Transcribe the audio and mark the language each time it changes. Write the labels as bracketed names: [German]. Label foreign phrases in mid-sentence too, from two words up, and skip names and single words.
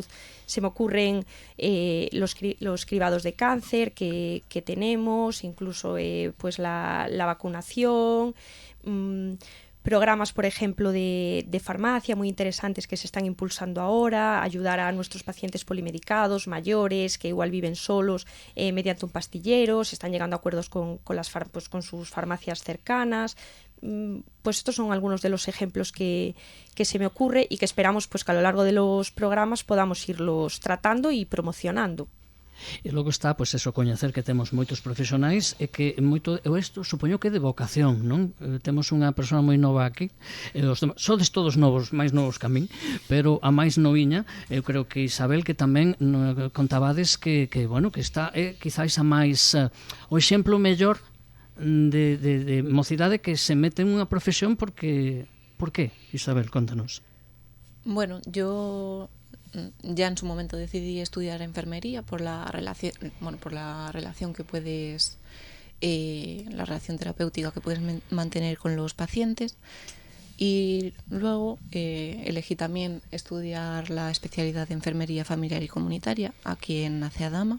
[Spanish] Se me ocurren los cribados de cáncer que tenemos, incluso pues la vacunación, programas, por ejemplo, de farmacia muy interesantes que se están impulsando ahora, ayudar a nuestros pacientes polimedicados, mayores, que igual viven solos mediante un pastillero, se están llegando a acuerdos con sus farmacias cercanas. Pues estos son algunos de los ejemplos que se me ocurre y que esperamos pues que a lo largo de los programas podamos irlos tratando y promocionando. [Galician] E logo está, pois, eso, coñecer que temos moitos profesionais e que moito, isto supoño que é de vocación, non? Temos unha persoa moi nova aquí, sodes todos novos, máis novos que a min, pero a máis noviña, eu creo que Isabel, que tamén contabades que está, quizáis a máis, o exemplo mellor de mocidade que se mete en unha profesión porque [Spanish] Por qué? [Galician] Isabel, contanos. [Spanish] Bueno, yo ya en su momento decidí estudiar enfermería por la relación, que puedes, la relación terapéutica que puedes mantener con los pacientes. Y luego elegí también estudiar la especialidad de enfermería familiar y comunitaria aquí en Aceadama.